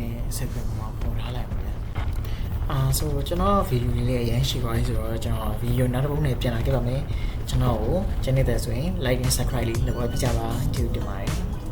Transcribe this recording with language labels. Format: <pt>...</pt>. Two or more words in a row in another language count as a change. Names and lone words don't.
<my>စက်ကွန်မှာပေါ်ထားလိုက်ပါဗျာဆိုတော့ကျွန်တော်ဗီဒီယိုလေးလည်းအရင်ရှိပါပြီဆိုတော့ကျွန်တော်ဗီဒီယိုနောက်တစ်ပုဒ်နဲ့ပြန်လာခဲ့ပါမယ်ကျွန်တော်ကိုကျင်းနေတဲ့ဆိုရင်</my> <en>like and subscribe</en> <my>လေးလုပ်ပေးကြပါကျေးဇူးတင်ပါတယ်</my>